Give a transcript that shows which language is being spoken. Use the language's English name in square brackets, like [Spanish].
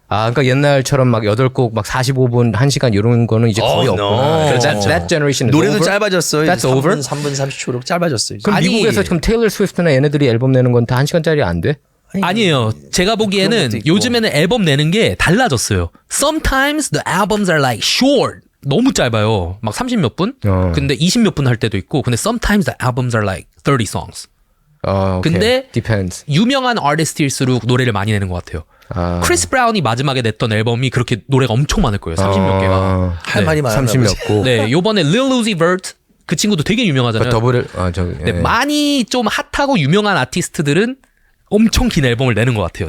[Korean] 아, 그러니까 옛날처럼 막 8곡 막 45분, 1시간 이런 거는 이제 거의 [English] Oh, no. [Korean] 없구나. 그렇죠. [English] That generation is [Korean] 노래도 [English] over. [Korean] 짧아졌어요. [English] That's over? [Korean] 3분 30초로 짧아졌어요. 이제. 그럼 아니- 미국에서 지금 테일러 스위프트나 얘네들이 앨범 내는 건 다 1시간짜리 안 돼? 아니에요. 제가 그런 보기에는 것도 있고. 요즘에는 앨범 내는 게 달라졌어요. [English] Sometimes the albums are like short. [Korean] 너무 짧아요. 막 30 몇 분? 근데 20 몇 분 할 때도 있고. 근데 [English] sometimes the albums are like 30 songs. [Korean] 오케이. 근데 [English] depends. [Korean] 유명한 아티스트일수록 노래를 많이 내는 것 같아요. 아. 크리스 브라운이 마지막에 냈던 앨범이 그렇게 노래가 엄청 많을 거예요. 30 몇 개가. 할 말이 많아. 30 몇 곡. 네, 요번에 Lil Uzi Vert 그 친구도 되게 유명하잖아요. 더블 저기. 네, 많이 좀 핫하고 유명한 아티스트들은 엄청 긴 앨범을 내는 것 같아요.